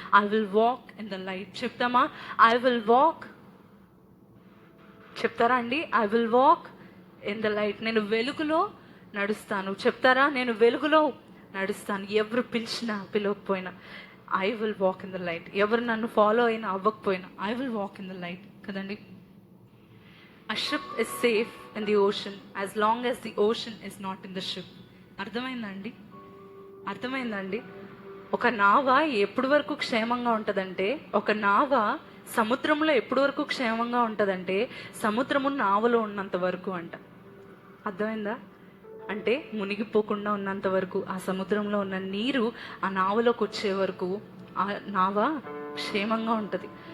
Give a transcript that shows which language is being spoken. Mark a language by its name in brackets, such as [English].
[English] I will walk in the light. [Telugu] చెప్తామా? [English] I will walk. [Telugu] చెప్తారా అండి? [English] I will walk in the light. [Telugu] నేను వెలుగులో నడుస్తాను. చెప్తారా? నేను వెలుగులో నడుస్తాను. ఎవరు పిలిచినా పిలవకపోయినా [English] I will walk in the light. [Telugu] ఎవరు నన్ను ఫాలో అయినా అవ్వకపోయినా [English] I will walk in the light కదండి. A ship is safe in the ocean as long as the ocean is not in the ship. [Telugu] అర్థమైందండి? అర్థమైందండి? ఒక నావ ఎప్పటి వరకు క్షేమంగా ఉంటుందంటే, ఒక నావ సముద్రంలో ఎప్పటి వరకు క్షేమంగా ఉంటుందంటే సముద్రము నావలో ఉన్నంత వరకు అంట. అర్థమైందా? అంటే మునిగిపోకుండా ఉన్నంత వరకు, ఆ సముద్రంలో ఉన్న నీరు ఆ నావలోకి వచ్చే వరకు ఆ నావ క్షేమంగా ఉంటుంది.